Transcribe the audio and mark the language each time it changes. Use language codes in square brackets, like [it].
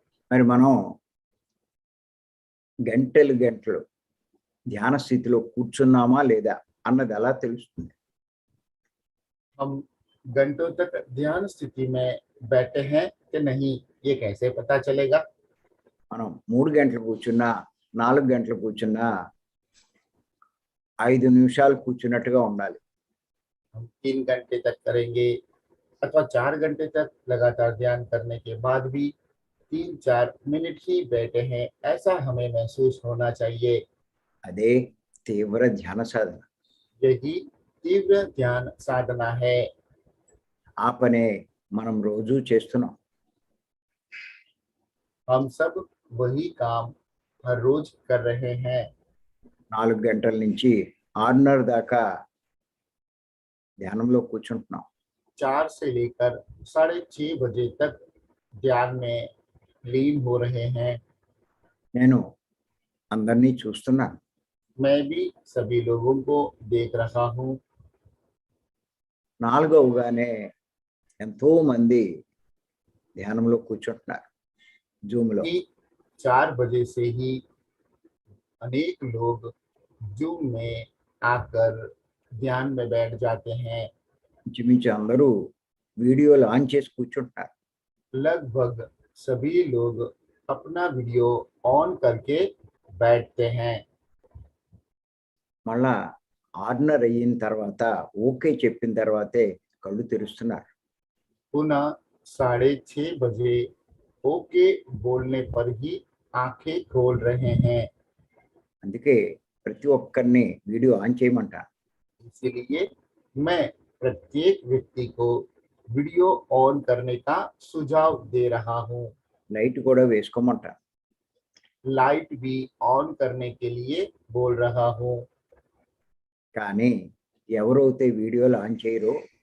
[te] మరి మనం గంటలు గంటలు ధ్యాన స్థితిలో కూర్చున్నామా లేదా అన్నది ఎలా తెలుస్తుంది? [hi] हम घंटों तक ध्यान स्थिति में बैठे हैं कि नहीं, ये कैसे पता चलेगा? [te] మనం 3 గంటలు కూర్చున్నా 4 గంటలు కూర్చున్నా 5 నిమిషాలు కూర్చున్నట్టుగా ఉండాలి. [hi] हम 3 घंटे तक करेंगे अथवा 4 घंटे तक लगातार ध्यान करने के बाद भी 3-4 मिनट ही बैठे हैं, ऐसा हमें महसूस होना चाहिए। [te] అదే తీవ్ర ధ్యాన సాధన. [hi] यही तीव्र ध्यान साधना है। [te] ఆ పనే మనం రోజు చేస్తున్నాం. [hi] हम सब वही काम हर रोज कर रहे हैं। [te] 4 గంటల నుంచి 6:30 దాకా ధ్యానంలో కూర్చుంటున్నాం. [hi] 4 से लेकर 6:30 बजे तक ध्यान में लीन हो रहे हैं। [te] నేను అందరినీ చూస్తున్నాను. [hi] मैं भी सभी लोगों को देख रहा हूँ। [te] 4 అవగానే ఎంతో మంది ధ్యానంలో కూర్చుంటున్నారు జూమ్లో. [hi] कि 4 बजे से ही अनेक लोग जूम में आकर ध्यान में बैठ जाते हैं। [te] ఇంచుమించు అందరూ వీడియోలు ఆన్ చేసి కూర్చుంటున్నారు. [hi] लगभग सभी लोग अपना वीडियो ऑन करके बैठते हैं। [te] మళ్ళా 6:30 అయిన తర్వాత ఓకే చెప్పిన తర్వాతే కళ్ళు తెరుస్తున్నారు. [hi] पुनः 6:30 बजे ओके बोलने पर ही आंखें खोल रहे हैं। [te] అందుకే ప్రతి ఒక్కరిని వీడియో ఆన్ చేయమంటాను. [hi] इसलिए मैं प्रत्येक व्यक्ति को वीडियो ऑन करने का सुझाव दे रहा हूँ। [te] లైట్ కూడా వేసుకోమంటాను. [hi] लाइट भी ऑन करने के लिए बोल रहा हूँ। [te] కానీ ఎవరైతే వీడియోలు ఆన్ చేయరో